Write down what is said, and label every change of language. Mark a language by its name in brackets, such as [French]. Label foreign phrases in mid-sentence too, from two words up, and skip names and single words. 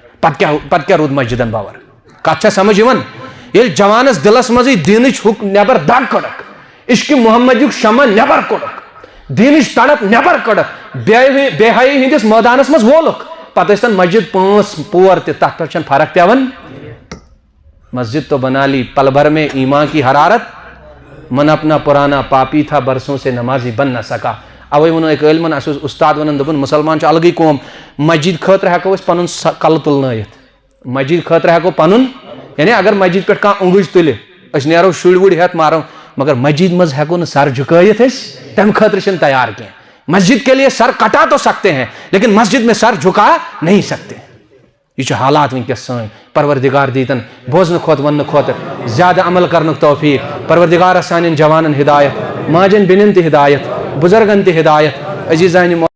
[Kashmiri] پتہٕ کیٛاہ روٗد مسجدن باور؟ کتھ چھا سمجھ یِوان؟ ییٚلہِ جوانس دلس منٛزٕے دیٖنٕچ نٮ۪بر دگ کٔڑکھ عشقِ محمدیُک شمع نٮ۪بر کوٚڑکھ دیٖنٕچ تڑپ نٮ۪بر کٔڑکھ بے حیٲیی ہٕنٛدِس مٲدانس منٛز وولُکھ پتہٕ ٲسۍ تن مسجد 5 پور تہِ تتھ پٮ۪ٹھ چھنہٕ فرق پیٚوان. [Urdu] مسجد تو بنا لی پل بھر میں ایمان کی حرارت من اپنا پرانا پاپی تھا برسوں سے نمازی بن نہ سکا. [Kashmiri] اوے ونو ایک علمن اس استاد ونان دپن مسلمان چھ الگی قوم. مسجد خاطر ہیکو اس پنن کل تلنٲیِتھ. مسجد خاطر ہیکو پنن یعنی اگر مسجد پہ کانٛہہ اونگج تُلہِ أسۍ نیرو شُرۍ وُرۍ ہیتھ مارو مگر مسجد مز ہیکو نہٕ سر جھُکٲیِتھ أسۍ تمہِ خٲطرٕ چھِنہٕ تیار کینٛہہ. [Urdu] مسجد کے لیے سر کٹا تو سکتے ہیں لیکن مسجد میں سر جھکا نہیں سکتے. [Kashmiri] یہ چھُ حالات ونکیٚس سٲنۍ. پروردگار دیتن بوزنہٕ کھۄتہٕ وننہٕ کھۄتہٕ زیادٕ عمل کرنُک توفیق. پروردگارس سانٮ۪ن جوانن ہدایت ماجن بیٚنٮ۪ن تہِ ہدایت بُزرگن تہِ ہدایت. عزیزانہِ